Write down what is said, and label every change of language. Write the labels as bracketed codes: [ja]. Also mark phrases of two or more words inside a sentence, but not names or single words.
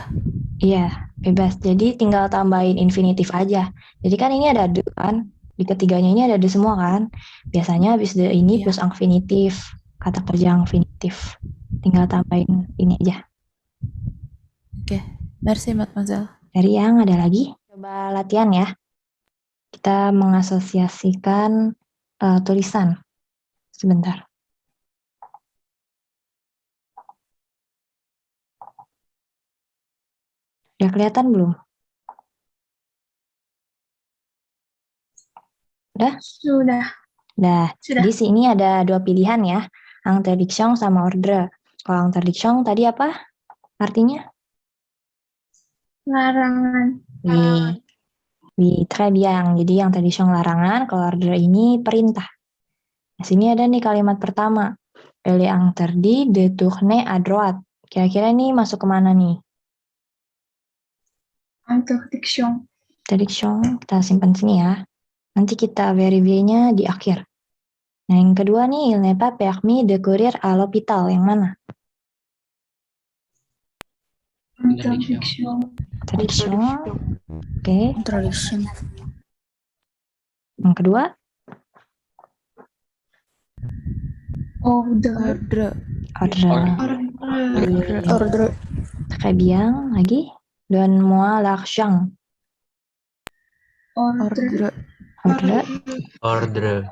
[id] Iya, bebas. Jadi tinggal tambahin infinitif aja. Jadi kan ini ada de kan? Di ketiganya ini ada de semua kan? Biasanya habis de ini plus infinitif, kata kerja infinitif. Tinggal tambahin ini aja. Oke, [fr] merci mademoiselle. [id] Dari yang ada lagi? Coba latihan ya. Kita mengasosiasikan tulisan. Sebentar. Udah kelihatan belum? Udah? Sudah. Nah, di sini ada dua pilihan ya. Interdiction sama ordre. Kalau interdiction tadi apa artinya? Larangan. [fr] Oui, très bien. [id] Jadi yang interdiction larangan, kalau ordre ini perintah. Nah, sini ada nih kalimat pertama. [fr] Elle est interdit de tourner à droite. [id] Kira-kira ini masuk kemana nih? Interdiction. Interdiction, kita simpan sini ya. Nanti kita verify-nya di akhir. Nah, yang kedua nih, [fr] il n'est pas permis de courir à l'hôpital. [id] Yang mana? Interdiction. Interdiction. Oke. Interdiction. Yang kedua? Ordre. Ordre. [fr] Très bien. Lagi? Donne-moi l'argent. Ordre. Ordre.